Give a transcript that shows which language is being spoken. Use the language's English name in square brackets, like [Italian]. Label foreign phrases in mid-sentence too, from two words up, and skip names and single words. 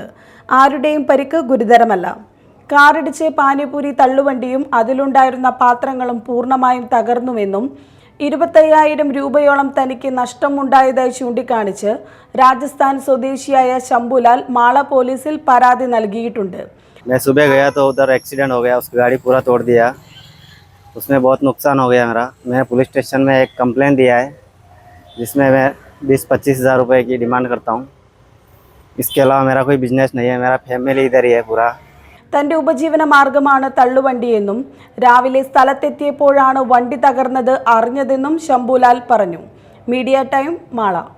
[Malayalam] ആരുടെയും പരിക്ക് ഗുരുതരമല്ല. കാറിടിച്ച് പാനിപ്പൂരി തള്ളുവണ്ടിയും അതിലുണ്ടായിരുന്ന പാത്രങ്ങളും പൂർണ്ണമായും തകർന്നുവെന്നും 25,000 രൂപയോളം തനിക്ക് നഷ്ടമുണ്ടായതായി ചൂണ്ടിക്കാണിച്ച് രാജസ്ഥാൻ സ്വദേശിയായ ശംഭുലാൽ മാള പോലീസിൽ പരാതി നൽകിയിട്ടുണ്ട്. [Hindi] मैं सुबह गया तो उधर एक्सीडेंट हो गया, उसकी गाड़ी पूरा तोड़ दिया, उसमें बहुत नुकसान हो गया मेरा। मैं पुलिस स्टेशन में एक कंप्लेंट दिया है जिसमें मैं 20-25 हज़ार रुपये की डिमांड करता हूँ। इसके अलावा मेरा कोई बिजनेस नहीं है, मेरा फैमिली इधर ही है पूरा। [Malayalam] തന്റെ ഉപജീവന മാർഗമാണ് തള്ളുവണ്ടിയെന്നും രാവിലെ സ്ഥലത്തെത്തിയപ്പോഴാണ് വണ്ടി തകർന്നത് അറിഞ്ഞതെന്നും ശംഭുലാൽ പറഞ്ഞു. മീഡിയ ടൈം, മാള.